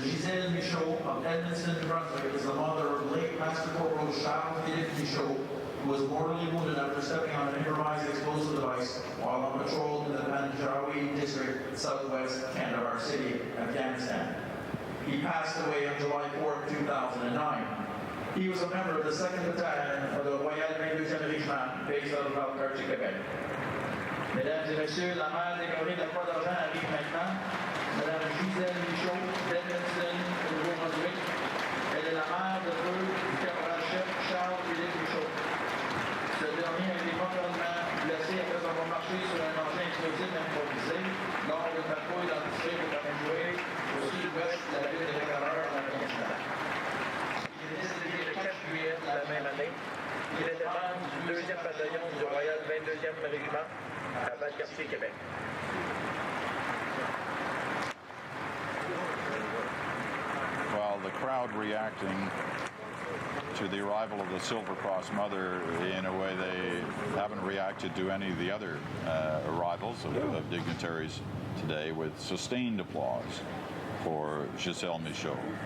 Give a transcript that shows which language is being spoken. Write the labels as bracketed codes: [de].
[en] Gisèle Michaud of Edmonton, New Brunswick is the mother of late Master-Corporal Charles-Philippe Michaud, who was mortally wounded after stepping on an improvised explosive device while on patrol in the Panjawi district, southwest Kandahar city, Afghanistan. He passed away on July 4, 2009. He was a member of the 2nd Battalion of the Royal 22e Régiment, based out of Albuquerque, Québec. [fr] Mesdames et messieurs, la mère décorée de la Croix d'Argent arrive maintenant. Madame Gisèle Michaud, d'Edmonton, au Nouveau-Brunswick. Elle est la mère de feu du caporal-chef Charles-Philippe Michaud. Ce dernier a été mortellement blessé après avoir marché sur un engin explosif improvisé lors de patrouille dans le district de Manin Gate, au sud-ouest de la ville de Highness, en Afghanistan. Il est décédé le 4 juillet de la même année. Il était membre du 2e bataillon du Royal 22e Régiment à Valcartier, Québec. [en] Well, the crowd reacting to the arrival of the Silver Cross Mother in a way they haven't reacted to any of the other arrivals of dignitaries today, with sustained applause for Gisèle Michaud.